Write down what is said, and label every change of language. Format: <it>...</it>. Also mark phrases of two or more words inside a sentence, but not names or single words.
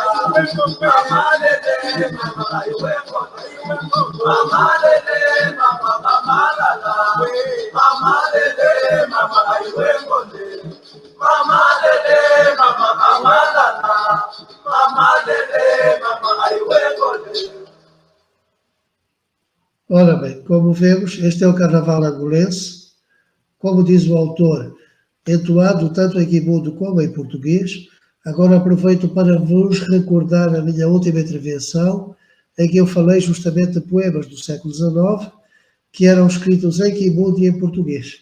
<kmb>Mama lele, mama iwe bokwe. Mama lele, mama lala. Mama lele, mama iwe bokwe. Mama lele, mama lala. Mama lele, mama iwe bokwe.</kmb> <pt>Ora bem, como vemos, este é o carnaval angolense, como diz o autor, entoado tanto em quibundo como em português. Agora aproveito para vos recordar a minha última intervenção, em que eu falei justamente de poemas do século XIX, que eram escritos em quibundo e em português.</pt>